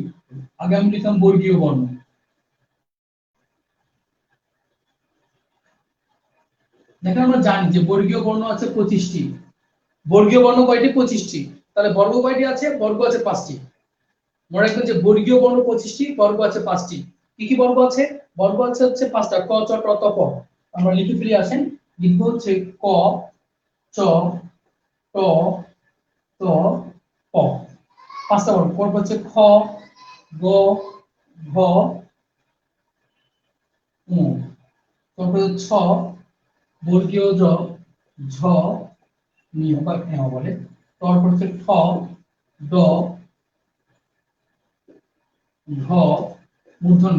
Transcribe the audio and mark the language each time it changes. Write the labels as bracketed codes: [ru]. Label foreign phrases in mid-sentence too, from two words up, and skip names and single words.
[bn] আগে আমি লিখলাম বর্গীয় বর্ণ। দেখেন আমরা জানি যে বর্গীয় বর্ণ আছে 25টি। বর্গীয় বর্ণ কয়টি? 25টি। তাহলে বর্গ কয়টি আছে? বর্গ আছে 5টি। মনে রাখবেন যে বর্গীয় বর্ণ 25টি, বর্গ আছে 5টি। কি কি বর্গ আছে? বর্গ আছে হচ্ছে 5টা, ক চ ট ত প। আমরা লিখে ফেলি, আসেন লিখবো হচ্ছে ক চ ট ত প। 5টা বর্গ। বর্গ হচ্ছে খ গ ঘ উ। তারপরে ছ বর্গীয় জ ঝ নিয় বা ঞ বলে। তারপর হচ্ছে ঠ ড ঘ মূর্ধন্য।